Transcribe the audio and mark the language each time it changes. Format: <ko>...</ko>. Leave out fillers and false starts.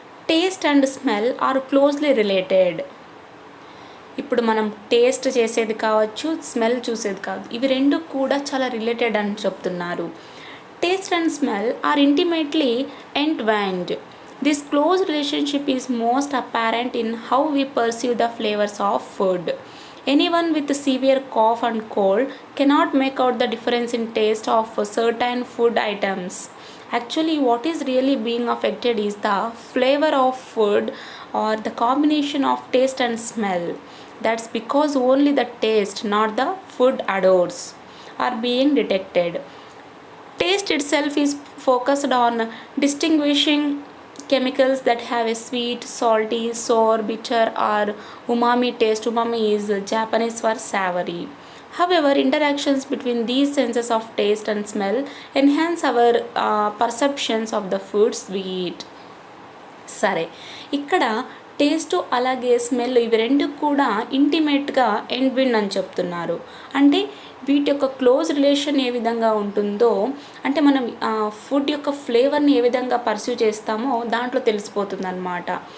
<en>Taste and smell are closely related.</en> <te>ఇప్పుడు మనం taste చేసేది కావచ్చు, స్మెల్ చూసేది కావచ్చు, ఇవి రెండు కూడా చాలా రిలేటెడ్ అని చెప్తున్నారు.</te> <en>Taste and smell are intimately entwined. This close relationship is most apparent in how we perceive the flavours of food. Anyone with severe cough and cold cannot make out the difference in taste of certain food items. Actually, what is really being affected is the flavor of food or the combination of taste and smell. That's because only the taste, not the food odors, are being detected. Taste itself is focused on distinguishing chemicals that have a sweet, salty, sour, bitter or umami taste. Umami is Japanese for savory. However, interactions between these senses of taste and smell enhance our perceptions of the foods we eat.</en> <te>సరే, ఇక్కడ taste అలాగే smell ఇవి రెండు కూడా ఇంటిమేట్గా ఎండ్విన్ అని చెప్తున్నారు. అంటే వీటి యొక్క క్లోజ్ రిలేషన్ ఏ విధంగా ఉంటుందో, అంటే మనం ఫుడ్ యొక్క ఫ్లేవర్ని ఏ విధంగా పర్సీవ్ చేస్తామో దాంట్లో తెలిసిపోతుంది అనమాట.</te>